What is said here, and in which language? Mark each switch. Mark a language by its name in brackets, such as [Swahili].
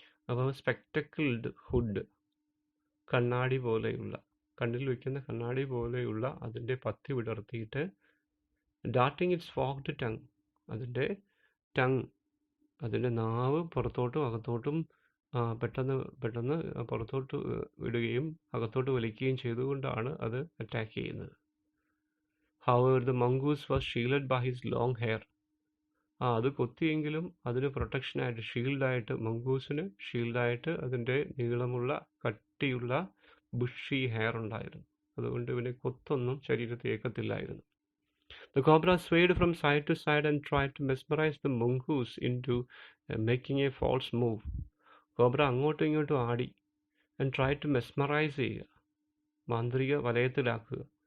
[Malayalam] അപ്പോൾ [English] spectacled hood, [Malayalam] കണ്ണാടി പോലെയുള്ള, കണ്ണിൽ വയ്ക്കുന്ന കണ്ണാടി പോലെയുള്ള അതിൻ്റെ പത്തി വിടർത്തിയിട്ട്, [English] darting its forked tongue, [Malayalam] അതിൻ്റെ ടങ്, അതിൻ്റെ നാവ് പുറത്തോട്ടും അകത്തോട്ടും പെട്ടെന്ന് പുറത്തോട്ട് വിടുകയും അകത്തോട്ട് വലിക്കുകയും ചെയ്തുകൊണ്ടാണ് അത് അറ്റാക്ക് ചെയ്യുന്നത്. [English] However, the mongoose was shielded by his long hair. [Malayalam] അത് കൊത്തിയെങ്കിലും അതിന് പ്രൊട്ടക്ഷനായിട്ട്, ഷീൽഡായിട്ട്, മംഗൂസിന് ഷീൽഡായിട്ട് അതിൻ്റെ നീളമുള്ള കട്ടിയുള്ള ബുഷി ഹെയർ ഉണ്ടായിരുന്നു. അതുകൊണ്ട് ഇവന് കൊത്തൊന്നും ശരീരത്തിൽ ഏക്കത്തില്ലായിരുന്നു. [English] The cobra swayed from side to side and tried to mesmerize the mongoose into making a false move. [Malayalam] Cobra അങ്ങോട്ടും ഇങ്ങോട്ടും ആടി. [English] and try to mesmerise [Malayalam] ചെയ്യുക, മാന്ത്രിക വലയത്തിലാക്കുക.